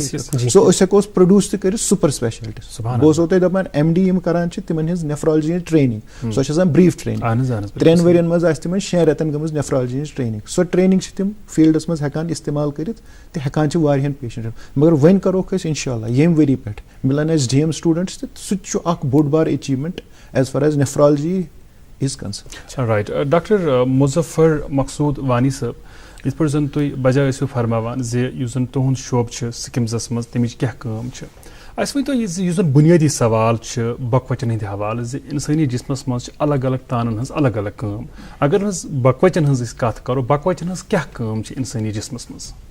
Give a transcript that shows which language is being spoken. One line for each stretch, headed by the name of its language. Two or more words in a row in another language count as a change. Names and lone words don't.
Kashmiri: سو أسۍ ہٮ۪کو پروڈیوس تہِ کٔرِتھ
English: super specialty.
Kashmiri: بہٕ اوسو تۄہہِ دپان MD یِم کران چھِ تِمن ہٕنٛز نیفرالجی ہٕنٛز ٹریننگ، سۄ چھِ آسان بریٖف ٹریننگ. 3 ؤرین منٛز آسہِ تِمن 6 رٮ۪تن گٔمٕژ نیفرالجی ہٕنٛز ٹریننگ. سۄ ٹریننگ چھِ تِم فیٖلڈس منٛز ہٮ۪کان استعمال کٔرِتھ تہٕ ہٮ۪کان چھِ واریاہن پیشنٹن. مگر وۄنۍ کروکھ أسۍ انشاء اللہ ییٚمہِ ؤری پٮ۪ٹھ مِلان اَسہِ DM سٹوٗڈنٹس تہٕ سُہ تہِ چھُ اکھ بوٚڑ بار ایچیومنٹ
English: as far as nephrology is concerned.
Kashmiri: رائٹ. ڈاکٹر مظفر مقصوٗد وانی صٲب، یِتھ پٲٹھۍ زن تُہۍ بجاے ٲسِو فرماوان زِ یُس زن تُہُنٛد شعبہٕ چھُ سِکمزس منٛز تمِچ کیٛاہ کٲم چھِ، اَسہِ ؤنۍتو یُس زَن بُنیٲدی سوال چھُ بۄکہٕ ہٕنٛدِ حوالہٕ زِ اِنسٲنی جِسمَس منٛز چھِ الگ الگ تانَن ہٕنٛز الگ الگ کٲم. اگر حظ بۄکہٕ ہٕنٛز أسۍ کَتھ کَرو بۄکہٕ ہٕنٛز کیٛاہ کٲم چھِ اِنسٲنی جِسمَس منٛز؟